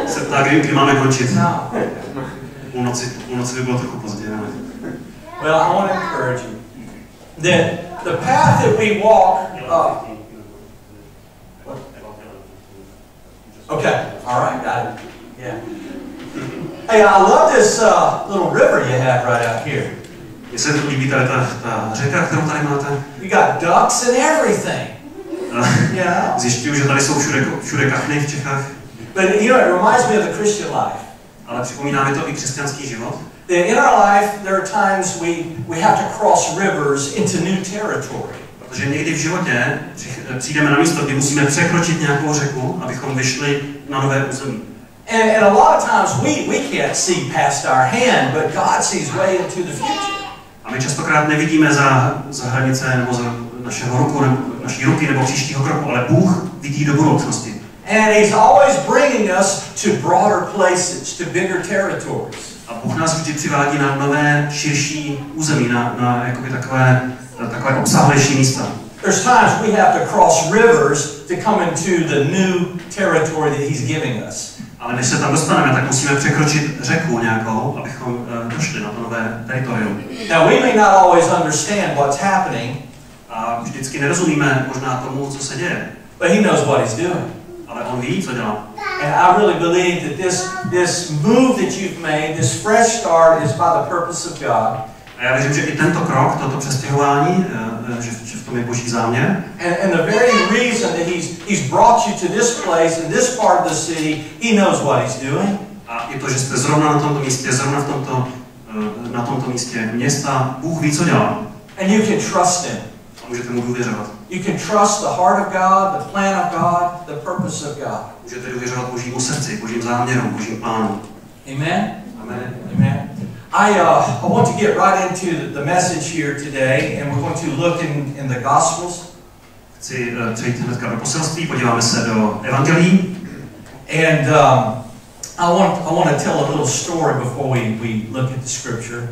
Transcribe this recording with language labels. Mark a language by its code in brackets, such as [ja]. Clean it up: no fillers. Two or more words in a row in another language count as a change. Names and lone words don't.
[cs] Se ptá, kdy máme končit. No. Půlnoci by bylo trochu pozdě. [en] Well, I want to encourage you that the path that we walk Okay, all right, got it. Yeah. Hey, I love this little river you have right out here. [cs] Mně se líbí tady ta řeka, kterou tady máte. [en] You got ducks and everything. Yeah. [cs] Zjišťuju, že tady jsou všude kachny v Čechách. [en] But you know, it reminds me of the Christian life. [cs] Ale připomíná mi to i křesťanský život. [en] That in our life, there are times we have to cross rivers into new territory. [cs] Protože někdy v životě přijdeme na místo, kdy musíme překročit nějakou řeku, abychom vyšli na nové území. [en] And a lot of times we can't see past our hand, but God sees way into the future. [cs] A my častokrát nevidíme za hranice nebo za naší ruky nebo příštího kroku, ale Bůh vidí do budoucnosti. [en] And He's always bringing us to broader places, to bigger territories. [cs] A Bůh nás vždy přivádí na nové, širší území, na jakoby takové obsáhlejší místa. [en] There's times we have to cross rivers to come into the new territory that He's giving us. [cs] Ale než se tam dostaneme, tak musíme překročit řeku nějakou, abychom došli na to nové teritorium. [en] Now we may not always understand what's happening. [cs] A vždycky nerozumíme možná tomu, co se děje. [en] But He knows what He's doing. [cs] Ale on ví, co dělá. [en] And I really believe that this move that you've made, this fresh start, is by the purpose of God. [cs] A já věřím, že i tento krok, toto přestěhování, že v tom je Boží záměr. [en] And the very reason that He's brought you to this place, in this part of the city, He knows what He's doing. [cs] A i to, že jste zrovna na tomto místě, zrovna na tomto místě města, Bůh ví, co dělá. [en] And you can trust him. [cs] A můžete mu důvěřovat. [en] You can trust the heart of God, the plan of God, the purpose of God. [cs] Můžete důvěřovat Božímu srdci, Božím záměrům, Božím plánu. [en] Amen? [cs] Amen. Amen. [en] I want to get right into the message here today, and we're going to look in the Gospels. [cs] Chci přejít hnedka do poselství, podíváme se do evangelií. [en] And I want to tell a little story before we look at the scripture.